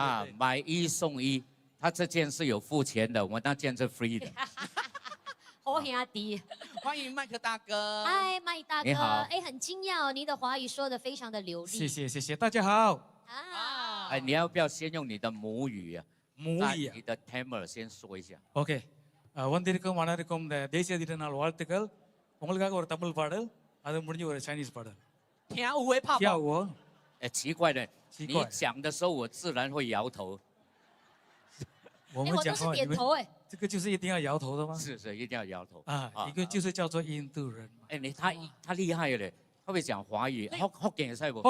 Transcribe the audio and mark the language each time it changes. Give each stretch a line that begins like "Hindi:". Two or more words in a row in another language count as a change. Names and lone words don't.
Chinese: 啊，买1送1，他这件是有付钱的，我那件是 free 的。好兄弟，欢迎麦克大哥。嗨，麦大哥，你好哎，很惊讶哦，你的华语说的非常的流利。谢谢谢谢，大家好。啊，哎，你要不要先用你的母语啊？母语啊你的 Tamil 先说一下。
Tamil: ஓகே வந்திருக்கும் வணக்கம் இந்த தேசிய தின நாள் வாழ்த்துக்கள் உங்களுக்காக ஒரு தமிழ் பாடல் அது முடிஞ்சு ஒரு சைனீஸ் பாடல்
Chinese: 跳舞会泡泡。跳舞哦哎，奇怪的，你奇怪讲的时候我自然会摇头。我哎，我都是们讲话你们点头哎。这个就是一定要摇头的吗？是是，一定要摇头。啊，一个就是叫做印度人嘛。哎，他厉害了，他会讲华语，福建也是不？